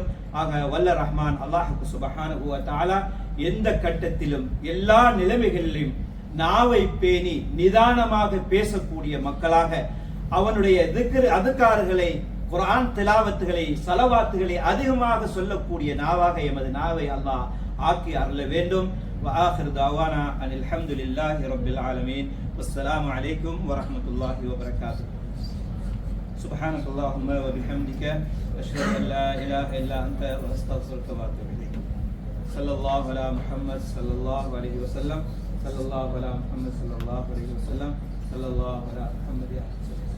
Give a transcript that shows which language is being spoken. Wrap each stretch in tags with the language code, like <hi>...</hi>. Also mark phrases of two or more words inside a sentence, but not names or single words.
<ta>ஆக வல்ல ரஹ்மான்</ta> <ar>الله سبحانه وتعالى</ar> <ta>எந்த கட்டத்திலும் எல்லா நிலைமைகளிலும் நாவை பேணி நிதானமாக பேசக்கூடிய மக்களாக, அவனுடைய அதுக்கார்களை, குர்ஆன் திலாவத்துகளை, ஸலவாத்துகளை அதிகமாக சொல்லக்கூடிய நாவாக எமது நாவை அல்லாஹ் ஆக்கி அருள வேண்டும்.</ta> <ar>وآخر دعوانا أن الحمد لله رب العالمين. والسلام عليكم ورحمة الله وبركاته. سبحانك اللهم وبحمدك أشهد أن لا إله إلا أنت وأستغفرك وأتوب إليك. صلى الله على محمد صلى الله عليه وسلم. صلى الله على محمد صلى الله عليه وسلم. صلى الله على محمد يا رسول الله.</ar>